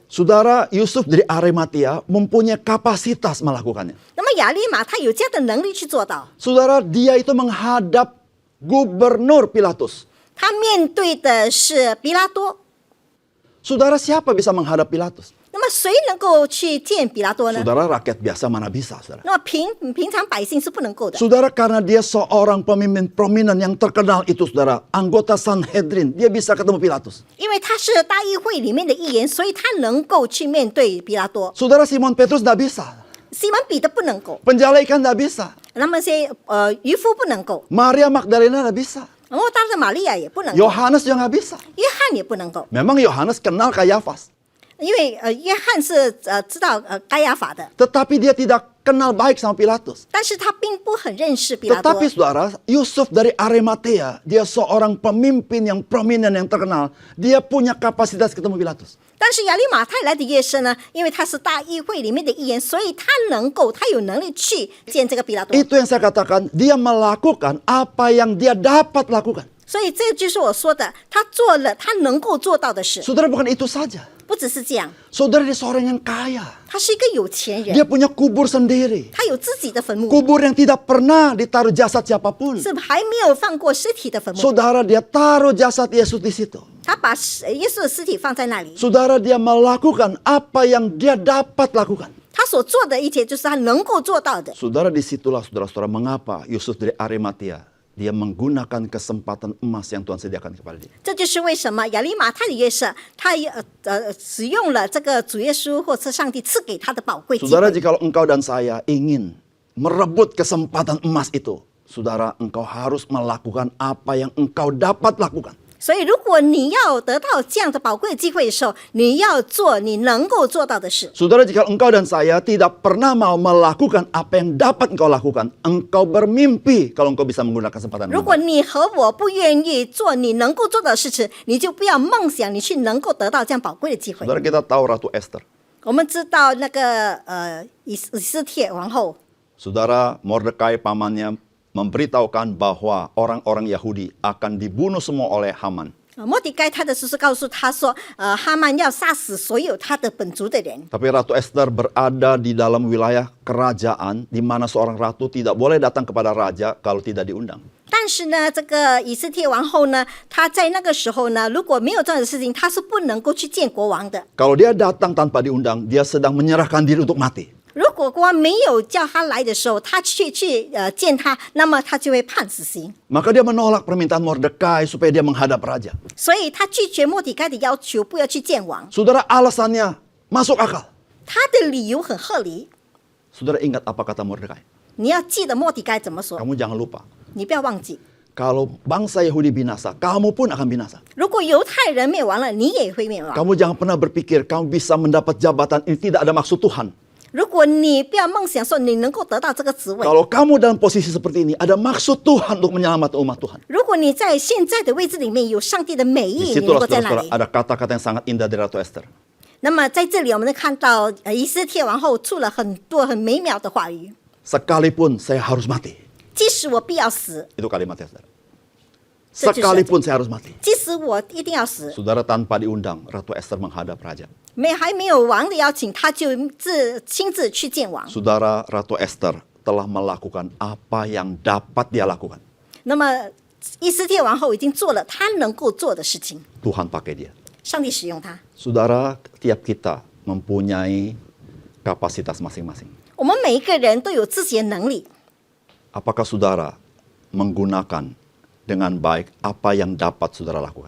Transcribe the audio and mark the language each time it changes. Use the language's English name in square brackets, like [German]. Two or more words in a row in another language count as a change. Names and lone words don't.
[Indonesian] Saudara, Yusuf dari Arimatea mempunyai kapasitas melakukannya. [Chinese] 那么亚利马太有这样的能力去做到。 [Indonesian] Saudara, dia itu menghadap Gubernur Pilatus. [Chinese] 他面对的是比拉多。 [Indonesian] Saudara, siapa bisa menghadap Pilatus? [Chinese] 那么么谁能够去见比拉多呢？ [Indonesian] Saudara, rakyat biasa mana bisa, saudara? [Chinese] 那么平常百姓是不能够的。 [Indonesian] Saudara, karena dia seorang pemimpin prominent yang terkenal itu, saudara, anggota Sanhedrin, dia bisa ketemu Pilatus. [Chinese] 因为他是大议会里面的议员，所以他能够去面对比拉多。 [Indonesian] Saudara, Simon Petrus tidak bisa. [Chinese] 西门彼得不能够， [Indonesian] Penjala ikan tidak bisa. [Chinese] 那么些渔夫不能够， [Indonesian] Maria Magdalena tidak bisa. [Chinese] 然后当然玛利亚也不能够， [Indonesian] Yohanes juga nggak bisa. [Chinese] 约翰也不能够， [Indonesian] Memang Yohanes kenal Kayafas. [Chinese] 因为约翰是知道该亚法的， [Indonesian] Tetapi dia tidak kenal baik sama Pilatus. [Chinese] 但是他并不很认识比拉多。 [Indonesian] Tetapi saudara, Yusuf dari Arimatea, dia seorang pemimpin yang prominent, yang terkenal. Dia punya kapasitas ketemu Pilatus. [Chinese] 但是亚利马太来的约瑟呢，因为他是大议会里面的议员，所以他有能力去见这个比拉多。 [Indonesian] Itu yang saya katakan, dia melakukan apa yang dia dapat lakukan. [Chinese] 所以这就是我说的，他做了他能够做到的事， [Indonesian] Saudara, bukan itu saja. [Chinese] 不只是这样， [Indonesian] Saudara, dia seorang yang kaya. [Chinese] 他是一个有钱 [Indonesian] Dia [Chinese] 人， [Indonesian] punya kubur sendiri. [Chinese] 他有自己的坟墓， [Indonesian] Kubur yang tidak pernah ditaruh jasad siapapun. [Chinese] 是还没有放过尸体的坟墓。 [Indonesian] Saudara, dia taruh jasad Yesus di situ. [Chinese] 他把耶稣的尸体放在那里， [Indonesian] Saudara, dia melakukan apa yang dia dapat lakukan. [Chinese] 他所做的一切就是他能够做到的。 [Indonesian] Saudara, disitulah saudara-saudara mengapa Yusuf dari Arimatea, dia menggunakan kesempatan emas yang Tuhan sediakan kepada dia. [Chinese] 这就是为什么亚利马太的约瑟，他使用了这个主耶稣或是上帝赐给他的宝贵机 [Indonesian] Saudara, [Chinese] 会。 [Indonesian] jikalau engkau dan saya ingin merebut kesempatan emas itu, saudara, engkau harus melakukan apa yang engkau dapat lakukan. [Chinese] 所以，如果你要得到这样的宝贵的机会的时候，你要做你能够做到的事。 [Indonesian] Saudara, jika engkau dan saya tidak pernah mau melakukan apa yang dapat engkau lakukan, engkau bermimpi kalau engkau bisa menggunakan kesempatan [Chinese] 如 [Indonesian] emas. [Chinese] 果你和我不愿意做你能够做到的事情，你就不要梦想你去能够得到这样宝贵的机会。 [Indonesian] Saudara, kita tahu Ratu Esther. [Chinese] 我们知道那个以斯帖王后， [Indonesian] Saudara, Mordekai pamannya memberitahukan bahwa orang-orang Yahudi akan dibunuh semua oleh Haman. [Chinese] 莫迪该他的叔叔告诉他说，哈曼要杀死所有他的本族的人。 [Indonesian] Tapi Ratu Esther berada di dalam wilayah kerajaan di mana seorang ratu tidak boleh datang kepada raja kalau tidak diundang. [Chinese] 但是呢，这个以斯帖王后呢，她在那个时候呢，如果没有这样的事情，她是不能够去见国王的。 [Indonesian] Kalau dia datang tanpa diundang, dia sedang menyerahkan diri untuk mati. [Chinese] 如果国王没有叫他来的时候，他去见他，那么他就会判死刑。 [Indonesian] Maka dia menolak permintaan Mordekai supaya dia menghadap raja. [Chinese] 所以他拒绝莫迪该的要求，不要去见王。 [Indonesian] Saudara, alasannya masuk akal. [Chinese] 他的理由很合理， [Indonesian] Saudara ingat apa kata Mordekai? [Chinese] 你要记得莫迪该怎么说， [Indonesian] Kamu jangan lupa. [Chinese] 你不要忘记。 [Indonesian] Kalau bangsa Yahudi binasa, kamu pun akan binasa. [Chinese] 如果犹太人灭亡了，你也会灭亡。 [Indonesian] Kamu jangan pernah berpikir kamu bisa mendapat jabatan ini tidak ada maksud Tuhan. [Chinese] 如果你不要梦想说你能够得到这个职位， [Indonesian] Kalau kamu dalam posisi seperti ini, ada maksud Tuhan untuk menyelamatkan umat Tuhan. [Chinese] 如果你在现在的位置里面有上帝的美意，你能 [Indonesian] Disitulah [Chinese] 够在那 [Indonesian] saudara-saudara [Chinese] 里。 [Indonesian] ada kata-kata yang sangat indah dari Ratu Esther. [Chinese] 那么在这里，我们能看到以斯帖王后出了很多很美妙的话语。 [Indonesian] Sekalipun saya harus mati. [Chinese] 即使我必要死， [Indonesian] Itu kalimatnya, saudara. Setuju Sekalipun saya harus mati. [Chinese] 即使我一定要死， [Indonesian] Saudara, tanpa diundang, Ratu Esther menghadap raja. [Chinese] 还没有王的邀请，他就亲自去见王。 [Indonesian] Saudara, Ratu Esther telah melakukan apa yang dapat dia lakukan. [Chinese] 那么以斯帖王后已经做了她能够做的事情， [Indonesian] Tuhan pakai dia. [Chinese] 上帝使用她。 [Indonesian] Saudara, tiap kita mempunyai kapasitas masing-masing. [Chinese] 我们每一个人都有自己的能力， [Indonesian] Apakah saudara menggunakan dengan baik apa yang dapat saudara lakukan?